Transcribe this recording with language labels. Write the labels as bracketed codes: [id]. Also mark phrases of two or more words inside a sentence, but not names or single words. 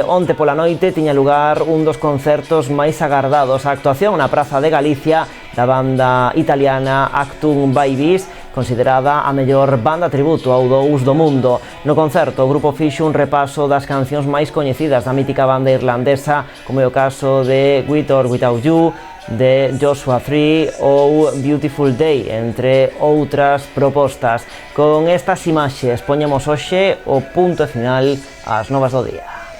[gl] Onte pola noite tiña lugar un dos concertos máis agardados, a actuación na Praza de Galicia da banda italiana Actum Babies, considerada a mellor banda tributo ao dous do mundo. No concerto o grupo fixo un repaso das cancións máis coñecidas da mítica banda irlandesa, como é o caso de With or Without You, de Joshua Tree ou Beautiful Day, entre outras propostas. Con estas imaxes poñemos hoxe o punto final ás novas do día.